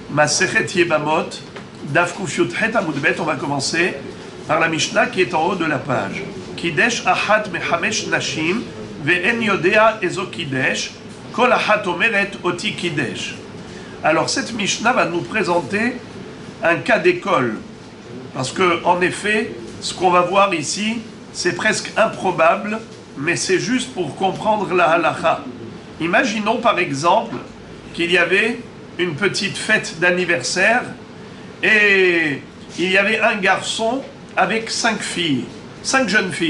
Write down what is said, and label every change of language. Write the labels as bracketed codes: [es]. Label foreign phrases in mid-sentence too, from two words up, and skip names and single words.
[he] מסכת יבמות, דף קי"ח עמוד ב, [fr] on va commencer par la Mishnah qui est en haut de la page. [he] קידש אחת מחמש נשים, ואין יודע איזו קידש, כל אחת אומרת אותי קידש. [fr] Alors cette Mishnah va nous présenter un cas d'école. Parce que, en effet, ce qu'on va voir ici, c'est presque improbable, mais c'est juste pour comprendre la halakha. Imaginons par exemple qu'il y avait une petite fête d'anniversaire et il y avait un garçon avec 5 filles, 5 jeunes filles.